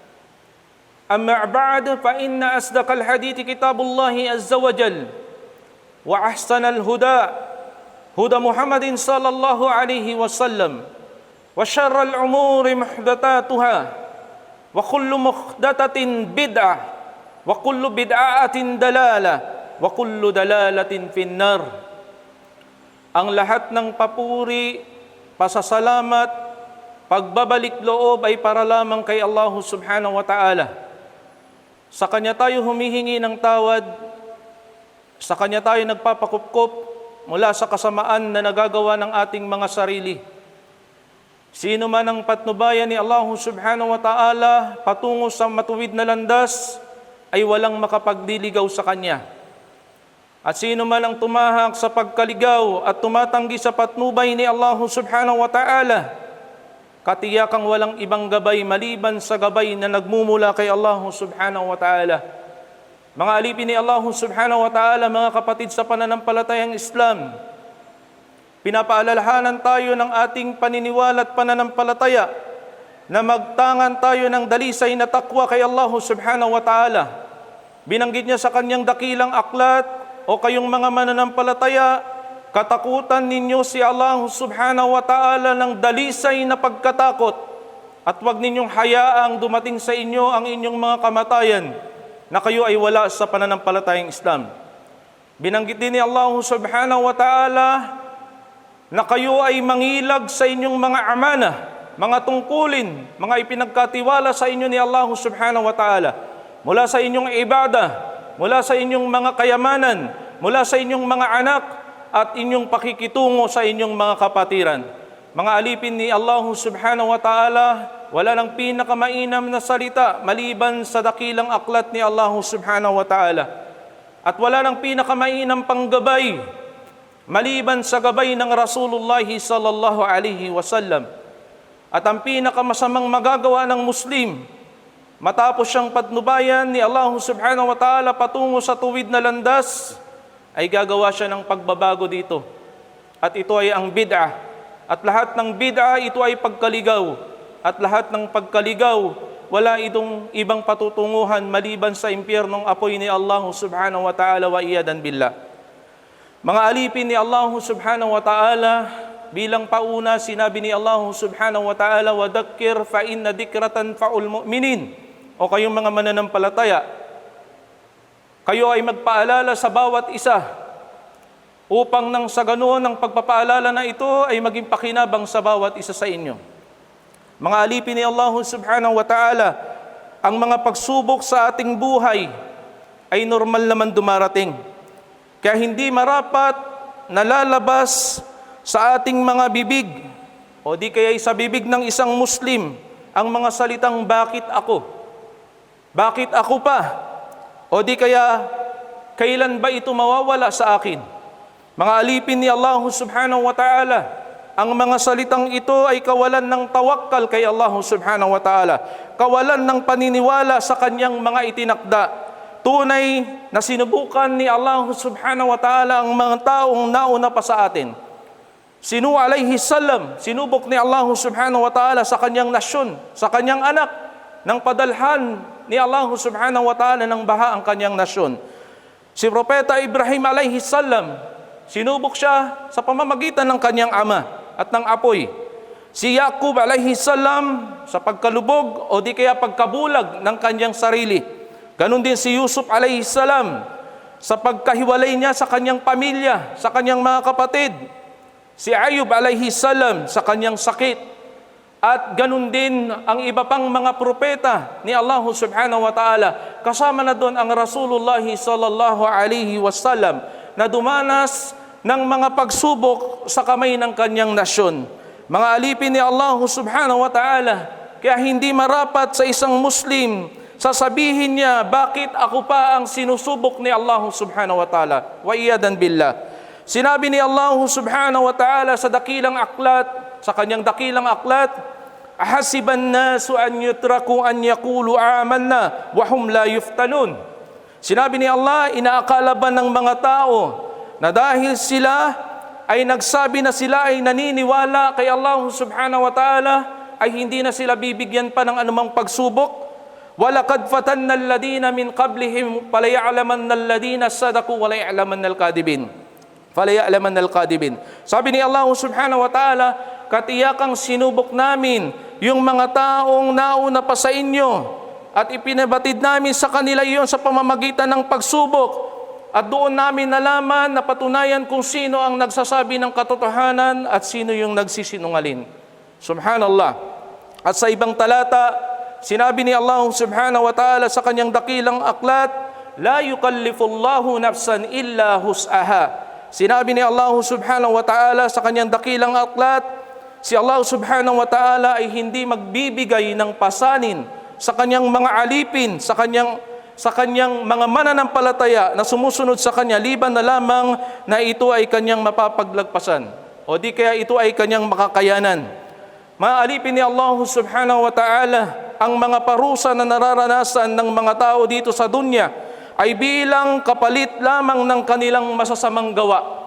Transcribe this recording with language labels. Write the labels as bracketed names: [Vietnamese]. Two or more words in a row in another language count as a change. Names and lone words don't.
[Arabic] أما بعد فإن أصدق الحديث كتاب الله عز وجل وأحسن الهدى هدى محمد صلى الله عليه وسلم وشر الأمور محدثاتها وكل محدثة بدعة وكل بدعة ضلالة وكل ضلالة في النار. [Filipino] Ang lahat ng papuri, pasasalamat, pagbabalik loob ay para lamang kay Allah [Arabic] سبحانه وتعالى. [Filipino] Sa Kanya tayo humihingi ng tawad, sa Kanya tayo nagpapakupkop mula sa kasamaan na nagagawa ng ating mga sarili. Sino man ang patnubayan ni Allah [Arabic] سبحانه وتعالى [Filipino] patungo sa matuwid na landas ay walang makapagliligaw sa Kanya. At sino man ang tumahak sa pagkaligaw at tumatanggi sa patnubay ni Allah [Arabic] سبحانه وتعالى, [Filipino] katiyakang walang ibang gabay maliban sa gabay na nagmumula kay Allah [Arabic] سبحانه وتعالى. [Filipino] Mga alipin ni Allah [Arabic] سبحانه وتعالى, [Filipino] mga kapatid sa pananampalatayang Islam, pinapaalalahanan tayo ng ating paniniwala at pananampalataya na magtangan tayo ng dalisay na takwa kay Allah [Arabic] سبحانه وتعالى. [Filipino] Binanggit niya sa kanyang dakilang aklat, o kayong mga mananampalataya, katakutan ninyo si Allah [Arabic] سبحانه وتعالى [Filipino] ng dalisay na pagkatakot at huwag ninyong hayaang dumating sa inyo ang inyong mga kamatayan na kayo ay wala sa pananampalatayang Islam. Binanggit din ni Allah [Arabic] سبحانه وتعالى [Filipino] na kayo ay mangilag sa inyong mga amana, mga tungkulin, mga ipinagkatiwala sa inyo ni Allah [Arabic] سبحانه وتعالى [Filipino] mula sa inyong ibadah, mula sa inyong mga kayamanan, mula sa inyong mga anak, at inyong pakikitungo sa inyong mga kapatiran. Mga alipin ni Allah [Arabic] سبحانه وتعالى, [Filipino] wala nang pinakamainam na salita maliban sa dakilang aklat ni Allah [Arabic] سبحانه وتعالى. [Filipino] At wala nang pinakamainam panggabay maliban sa gabay ng Rasulullah [Arabic] صلى الله عليه وسلم. [Filipino] At ang pinakamasamang magagawa ng Muslim matapos siyang patnubayan ni Allah [Arabic] سبحانه وتعالى [Filipino] patungo sa tuwid na landas, ay gagawa siya ng pagbabago dito. At ito ay ang bid'ah. At lahat ng bid'ah, ito ay pagkaligaw. At lahat ng pagkaligaw, wala itong ibang patutunguhan maliban sa impyernong apoy ni Allah [Arabic] سبحانه وتعالى والعياذ بالله. [Filipino] Mga alipin ni Allah [Arabic] سبحانه وتعالى, [Filipino] bilang pauna sinabi ni Allah [Arabic] سبحانه وتعالى, وَذَكِّرْ فَإِنَّ ذِكْرَةً فَعُلْ مُؤْمِنِينَ. [Filipino] O kayong mga mananampalataya, kayo ay magpaalala sa bawat isa upang nang sa ganoon ang pagpapaalala na ito ay maging pakinabang sa bawat isa sa inyo. Mga alipin ni Allah [Arabic] سبحانه وتعالى, [Filipino] ang mga pagsubok sa ating buhay ay normal naman dumarating. Kaya hindi marapat na lalabas sa ating mga bibig o di kaya sa bibig ng isang Muslim ang mga salitang bakit ako? Bakit ako pa? O di kaya, kailan ba ito mawawala sa akin? Mga alipin ni Allah [Arabic] سبحانه وتعالى, [Filipino] ang mga salitang ito ay kawalan ng tawakkal kay Allah [Arabic] سبحانه وتعالى, [Filipino] kawalan ng paniniwala sa kanyang mga itinakda. Tunay na sinubukan ni Allah [Arabic] سبحانه وتعالى [Filipino] ang mga taong nauna pa sa atin. Si Nuh [Arabic] عليه السلام, [Filipino] sinubok ni Allah [Arabic] سبحانه وتعالى [Filipino] sa kanyang nasyon, sa kanyang anak, nang padalhan ni Allah [Arabic] سبحانه وتعالى [Filipino] ng baha ang kanyang nasyon. Si Propeta Ibrahim [Arabic] عليه السلام, [Filipino] sinubok siya sa pamamagitan ng kanyang ama at ng apoy. Si Yaqub [Arabic] عليه السلام [Filipino] sa pagkalubog o di kaya pagkabulag ng kanyang sarili. Ganon din si Yusuf [Arabic] عليه السلام [Filipino] sa pagkahiwalay niya sa kanyang pamilya, sa kanyang mga kapatid. Si Ayub [Arabic] عليه السلام [Filipino] sa kanyang sakit. At ganon din ang iba pang mga propeta ni Allah [Arabic] سبحانه وتعالى. [Filipino] Kasama na doon ang Rasulullah [Arabic] صلى الله عليه وسلم [Filipino] na dumanas ng mga pagsubok sa kamay ng kanyang nasyon. Mga alipin ni Allah [Arabic] سبحانه وتعالى, [Filipino] kaya hindi marapat sa isang Muslim sasabihin niya, bakit ako pa ang sinusubok ni Allah [Arabic] سبحانه وتعالى? والعياذ بالله. [Filipino] Sinabi ni Allah [Arabic] سبحانه وتعالى [Filipino] sa dakilang aklat, sa kanyang dakilang aklat, [Arabic] أحسب الناس أن يتركوا أن يقولوا آمنا وهم لا يفتنون. [Filipino] Sinabi ni Allah, inaakala ba ng mga tao na dahil sila ay nagsabi na sila ay naniniwala kay Allah [Arabic] سبحانه وتعالى, [Filipino] ay hindi na sila bibigyan pa ng anumang pagsubok? [Arabic] ولقد فتنا الذين من قبلهم فليعلمن الذين صدقوا وليعلمن الكاذبين. فليعلمن الكاذبين. [Filipino] Sabi ni Allah [Arabic] سبحانه وتعالى, [Filipino] katiyakang sinubok namin yung mga taong nauna pa sa inyo at ipinabatid namin sa kanila iyon sa pamamagitan ng pagsubok. At doon namin nalaman na patunayan kung sino ang nagsasabi ng katotohanan at sino yung nagsisinungaling. Subhanallah. At sa ibang talata, sinabi ni Allah [Arabic] سبحانه وتعالى [Filipino] sa kanyang dakilang aklat, [Arabic] لا يكلف الله نفسا إلا وسعها. [Filipino] Sinabi ni Allah [Arabic] سبحانه وتعالى [Filipino] sa kanyang dakilang aklat, si Allah [Arabic] سبحانه وتعالى [Filipino] ay hindi magbibigay ng pasanin sa kanyang mga alipin, sa kanyang mga mananampalataya na sumusunod sa kanya, liban na lamang na ito ay kanyang mapapaglagpasan o di kaya ito ay kanyang makakayanan. Maalipin ni Allah [Arabic] سبحانه وتعالى [Filipino] ang mga parusa na nararanasan ng mga tao dito sa dunya ay bilang kapalit lamang ng kanilang masasamang gawa.